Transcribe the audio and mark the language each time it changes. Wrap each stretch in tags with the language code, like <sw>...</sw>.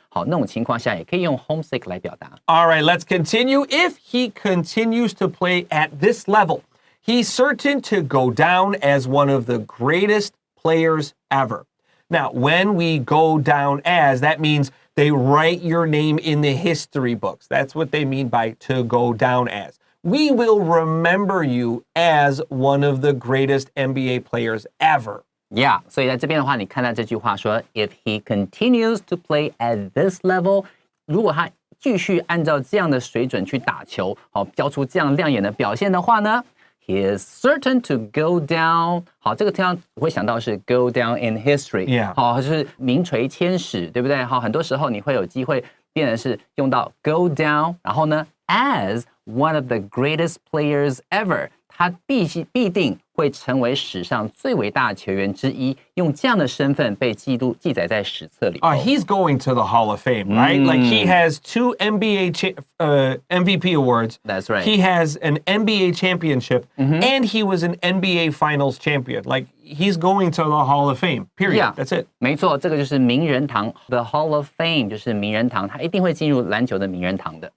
<zh>好，那种情况下也可以用 homesick 来表达。</zh> <en>All right, let's continue. If he continues to play at this level, he's certain to go down as one of the greatest players ever. Now, when we go down as, that means they write your name in the history books. That's what they mean by to go down as. We will remember you as one of the greatest NBA players ever.</en> <zh>Yeah, 所以在这边的话，你看到这句话说 ，</zh> <en>If he continues to play at this level，</en> <zh>如果他继续按照这样的水准去打球，好，交出这样亮眼的表现的话呢？</zh> <en>He is certain to go down.</en> <zh>好，这个地方我会想到是</zh> <en>go down in history. Yeah.</en> <zh>好，就是名垂千史，对不对？好，很多时候你会有机会变成是用到</zh> <en>go down，</en> <zh>然后呢</zh> <en>as one of the greatest players ever，</en> <zh>他必定会成为史上最伟大的球员之一，用这样的身份被记载在史册里。</zh> <en>He's going to the Hall of Fame, right? Like he has 2 NBA MVP awards. That's right. He has an NBA championship, and he was an NBA Finals champion. Like he's going to the Hall of Fame. Period. Yeah. That's it.</en> <zh>没错，这个就是名人堂 ，The Hall of Fame 就是名人堂，他一定会进入篮球的名人堂的。</zh>